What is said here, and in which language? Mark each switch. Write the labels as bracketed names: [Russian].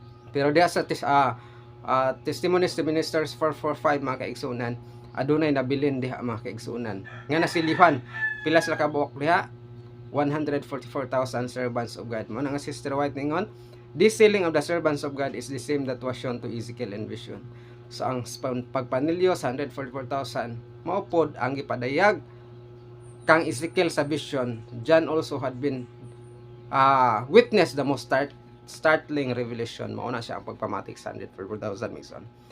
[Cebuano] Pero diha sa Testimonies to Ministers 445 mga kaigsunan, adunay nabilin diha mga kaigsunan nga nasilihan pila sila ka buok diha 144,000 servants of God. Mo nga Sister White ningon, [English] this sealing of the servants of God is the same that was shown to Ezekiel in vision. [Cebuano] So ang pagpanilyo sa 144,000 mao pod ang gipadayag kang Ezekiel sa vision. [English] John also had been witness the most startling revelation. [Cebuano] Mao na siya ang pagpamatik sa 144,000 mison.